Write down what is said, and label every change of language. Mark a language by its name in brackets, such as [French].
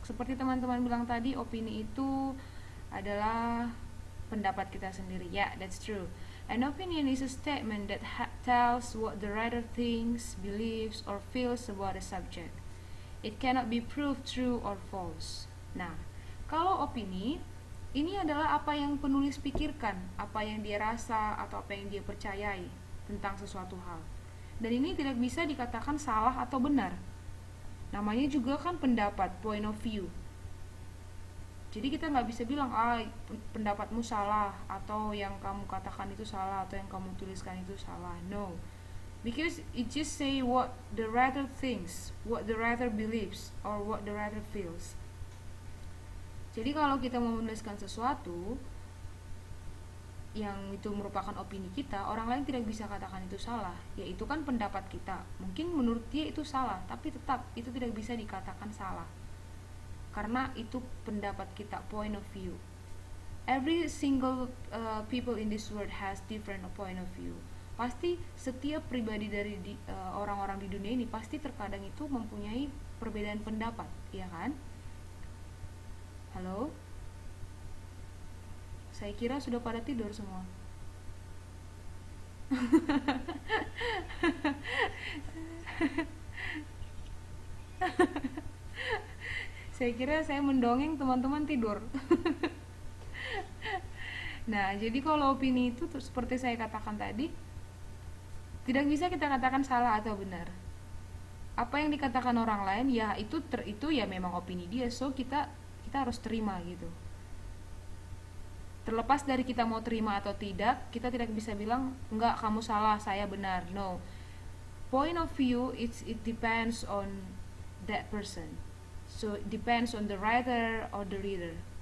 [Indonesian] Seperti teman-teman bilang tadi, opini itu adalah pendapat kita sendiri. [English] Yeah, that's true. An opinion is a statement that tells what the writer thinks, believes, or feels about a subject. It cannot be proved true or false. [Indonesian] Nah, kalau opini, ini adalah apa yang penulis pikirkan, apa yang dia rasa, atau apa yang dia percayai tentang sesuatu hal. Dan ini tidak bisa dikatakan salah atau benar. Namanya juga kan pendapat, point of view. Jadi kita nggak bisa bilang pendapatmu salah, atau yang kamu katakan itu salah, atau yang kamu tuliskan itu salah. [English] No, because it just say what the writer thinks, what the writer believes, or what the writer feels. [Indonesian] Jadi kalau kita mau menuliskan sesuatu yang itu merupakan opini kita, orang lain tidak bisa katakan itu salah. Ya itu kan pendapat kita. Mungkin menurut dia itu salah, tapi tetap itu tidak bisa dikatakan salah. Karena itu pendapat kita, point of view. [English] Every single people in this world has different point of view. [Indonesian] Pasti setiap pribadi dari orang-orang di dunia ini pasti terkadang itu mempunyai perbedaan pendapat, ya kan? Halo? Saya kira sudah pada tidur semua. Saya kira saya mendongeng, teman-teman tidur. Nah, jadi kalau opini itu seperti saya katakan tadi, tidak bisa kita katakan salah atau benar. Apa yang dikatakan orang lain, ya itu ya memang opini dia, so kita harus terima gitu. Terlepas dari kita mau terima atau tidak, kita tidak bisa bilang enggak, kamu salah, saya benar. [English] No, point of view it depends on that person, so it depends on the writer or the reader.